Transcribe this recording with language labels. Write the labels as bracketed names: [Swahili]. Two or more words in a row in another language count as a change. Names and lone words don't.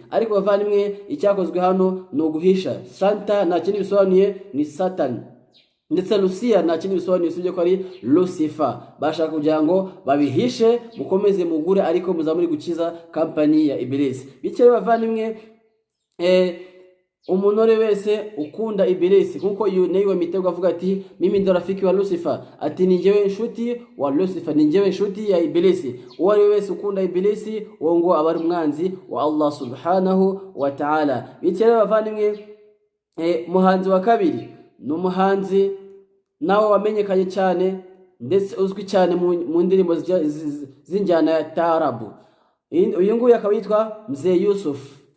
[Kinyarwanda] Ariko bavandimwe icyakozwe hano ni uguhisha. Santa nta kindi bisobanuye ni Satan, ndetse Lucia nta kindi bisobanuye usibye ko ari Lucifer. Bashaka kugira ngo babihishe mukomeze mugure, ariko muzamuri gukiza company ya Ibilisi. Bityo bavandimwe umunore wese ukunda Ibilisi, kuko Nay wa Mitego avuga ati [Swahili] mimi ndo rafiki wa Lucifer, [Kinyarwanda] ati ni njyewe inshuti wa Lucifer, ni njyewe inshuti ya Ibilisi. Uwo ari wese ukunda Ibilisi uwo ngo aba ari umwanzi wa Allah [Arabic] سبحانه وتعالى. [Kinyarwanda] Bityo bavandimwe muhanzi wa kabiri ni umuhanzi nawe wamenyekanye cyane ndetse uzwi cyane mu ndirimbo z'injyana ya taarabu. Uyu nguyu akaba yitwa Mzee Yusuf.